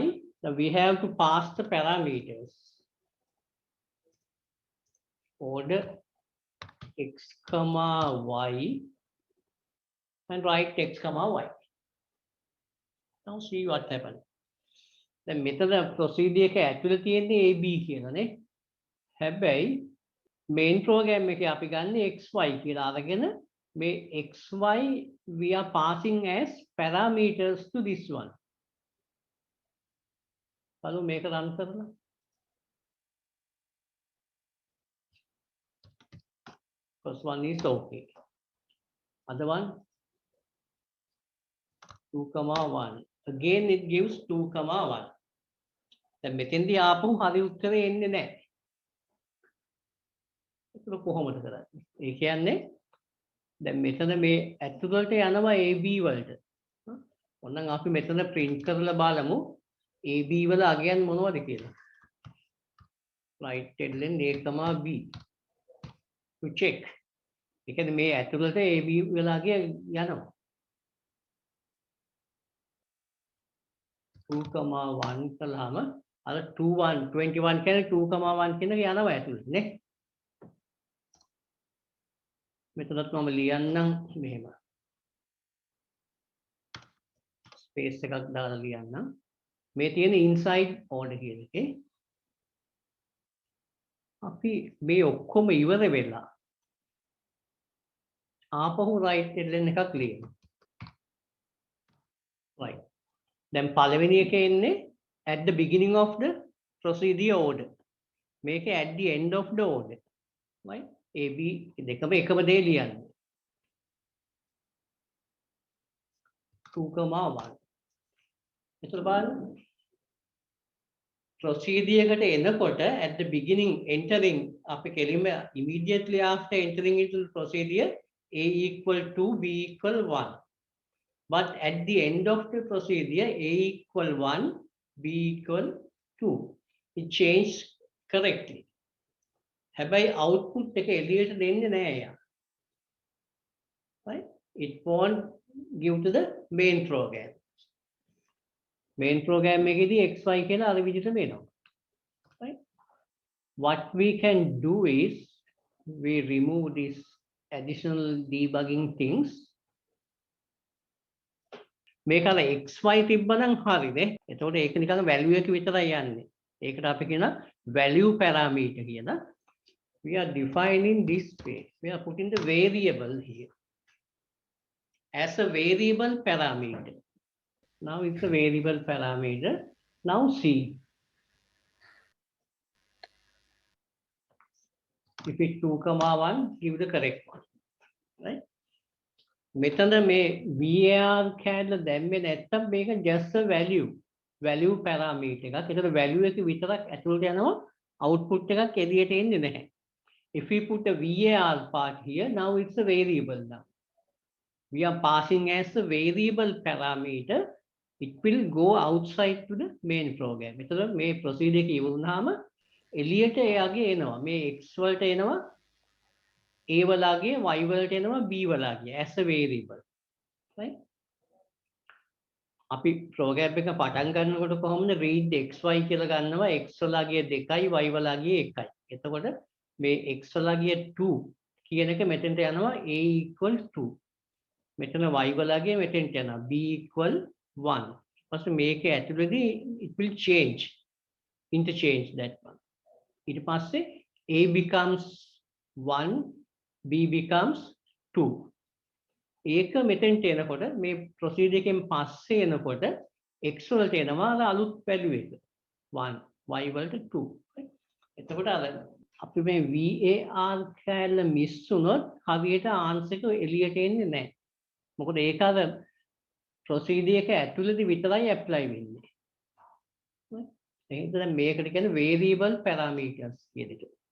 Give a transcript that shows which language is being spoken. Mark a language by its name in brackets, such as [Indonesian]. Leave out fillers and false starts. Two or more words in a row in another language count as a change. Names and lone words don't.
[English] Now we have to pass the parameters. Order X comma Y and write X comma Y. Now see what happened. The method of procedure [Sinhala] එක ඇතුළේ තියෙන්නේ AB කියලානේ. [English] හැබැයි main program [Sinhala] එකේ අපි ගන්න XY කියලා අරගෙන මේ XY [English] we are passing as parameters to this one. [Sinhala] බලමු මේක run කරලා. [English] First one is okay. Other one 2,1. Again it gives 2,1. [Sinhala] දැන් මෙතෙන්දී ආපහු හරි උත්තරේ එන්නේ නැහැ. ඒක කොහොමද කරන්නේ? ඒ කියන්නේ දැන් මෙතන මේ ඇතුළට යනවා AB වලට. ඕනනම් අපි මෙතන print කරලා බලමු AB වල අගයන් මොනවද කියලා. [English] Right ln A, B to check. [Sinhala] ඒ කියන්නේ මේ ඇතුළට AB වල අගය යනවා. 2,1 කළාම අර 21 කියන්නේ 2,1 කියන එක යනවා ඇතුළට නේ. මෙතනත් මම ලියන්නම් මෙහෙම. ස්පේස් එකක් දාලා ලියන්නම්. මේ තියෙන [English] inside order [Sinhala] කියන එකේ අපි මේ ඔක්කොම ඉවර වෙලා ආපහු right ln එකක් ලියමු. [English] right. [Sinhala] දැන් පළවෙනි එකේ එන්නේ [English] at the beginning of the procedure order. මේකේ at the end of the order. right. [Sinhala] AB දෙකම එකම දේ ලියන්න. 2,1. එතකොට බලන්න [English] procedure [Sinhala] එකට එනකොට [English] at the beginning entering [Sinhala] අපි කෙලින්ම [English] immediately after entering into the procedure A equal to B equal 1. But at the end of the procedure A equal 1, B equal 2. It changed correctly. [Sinhala] හැබැයි output එක එළියට දෙන්නේ නැහැ යා. [English] Right? It won't give to the main program. Main program [Sinhala] එකේදී XY කියලා අර විදිහටම එනවා. [English] Right? What we can do is we remove this additional debugging things. [Sinhala] මේක අර XY තිබ්බනම් හරිනේ. එතකොට ඒක නිකන් value එක විතරයි යන්නේ. ඒකට අපි කියන [English] value parameter [Sinhala] කියලා. [English] We are defining this space. We are putting the variable here as a variable parameter. Now it's a variable parameter. Now see if it's 2,1, give the correct one. Right? [Sinhala] මෙතන මේ var කැඩලා දැම්මේ නැත්තම් මේක [English] just a value parameter [Sinhala] එකක්. ඒකට value එක විතරක් ඇතුළට යනවා, output එකක් එළියට එන්නේ නැහැ. [English] If we put a var part here, now it's a variable now. We are passing as a variable parameter. It will go outside to the main program. [Sinhala] එතකොට මේ procedure එක ඉවරුනහම එළියට එයාගේ එනවා. මේ x වලට එනවා A වලගේ y වලට එනවා b වලගේ [English] as a variable right [Sinhala] අපි ප්‍රෝග්‍රෑම් එක පටන් ගන්නකොට කොහොමද [English] read xy [Sinhala] කියලා ගන්නවා x වලගේ 2යි y වලගේ 1යි එතකොට මේ x වලගේ 2 කියන එක මෙතෙන්ට යනවා [English] a equal 2 [Sinhala] මෙතන y වලගේ මෙතෙන්ට යනවා [English] b equal 1 [Sinhala] ඊපස්සේ මේක ඇතුළේදී [English] it will change interchange that one [Sinhala] ඊට පස්සේ [English] a becomes 1 b becomes [Sinhala] 2 ඒක මෙතෙන්ට එනකොට මේ ප්‍රොසීජර් එකෙන් පස්සේ එනකොට x වලට එනවා අර අලුත් වැලියු එක 1 y වලට 2 එතකොට අර අපි මේ var කැලල මිස් වුණොත් හරියට ආන්සර් එක එළියට එන්නේ නැහැ මොකද ඒක අර ප්‍රොසීජර් එක ඇතුළේදී විතරයි ඇප්ලයි වෙන්නේ එහෙනම් මේකට කියන්නේ [English] variable parameters [Sinhala] කියන එක